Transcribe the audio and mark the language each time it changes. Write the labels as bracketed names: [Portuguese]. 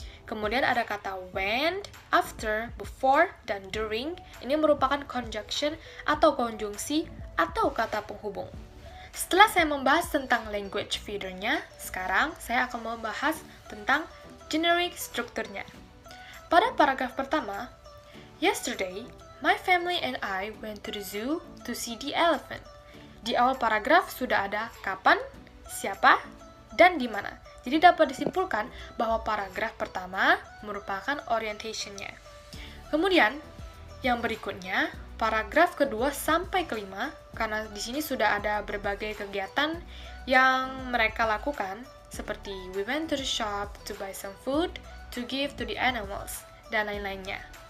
[Indonesian] Kemudian ada kata when, after, before, dan during. Ini merupakan conjunction atau konjungsi atau kata penghubung. Setelah saya membahas tentang language feeder-nya, sekarang saya akan membahas tentang generic strukturnya. Pada paragraf pertama, [English] yesterday, my family and I went to the zoo to see the elephant. [Indonesian] Di awal paragraf sudah ada kapan, siapa, dan di mana. Jadi dapat disimpulkan bahwa paragraf pertama merupakan orientation-nya. Kemudian, yang berikutnya, paragraf kedua sampai kelima, karena di sini sudah ada berbagai kegiatan yang mereka lakukan, seperti [English] we went to the shop to buy some food, to give to the animals, [Indonesian] dan lain-lainnya.